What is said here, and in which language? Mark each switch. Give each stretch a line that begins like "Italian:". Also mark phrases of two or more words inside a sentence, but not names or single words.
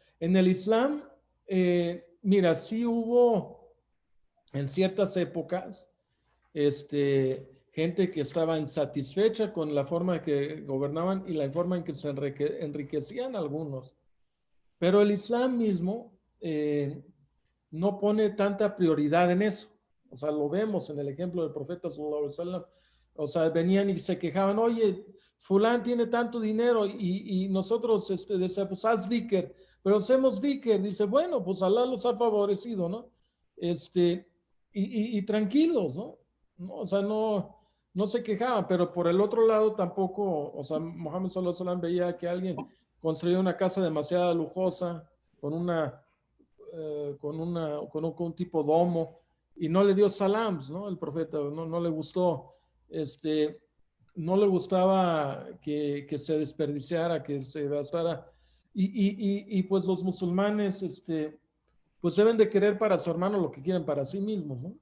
Spanish: En el Islam, mira, sí hubo en ciertas épocas, gente que estaba insatisfecha con la forma en que gobernaban y la forma en que se enriquecían algunos. Pero el Islam mismo no pone tanta prioridad en eso. O sea, lo vemos en el ejemplo del profeta
Arabic: صلى الله عليه وسلم.
Spanish: O sea, venían y se quejaban, oye, fulán tiene tanto dinero y nosotros decíamos, pues haz dhikr, pero hacemos dhikr. Dice, bueno, pues Alá los ha favorecido, ¿no? Y tranquilos, ¿no? O sea, no se quejaban, pero por el otro lado tampoco, o sea, Mohammed
Arabic: صلى الله عليه وسلم
Spanish: veía que alguien construía una casa demasiado lujosa, con un tipo domo, y no le dio salams, ¿no? El profeta no le gustó, no le gustaba que se desperdiciara, que se gastara, y pues los musulmanes, pues deben de querer para su hermano lo que quieren para sí mismos, ¿no?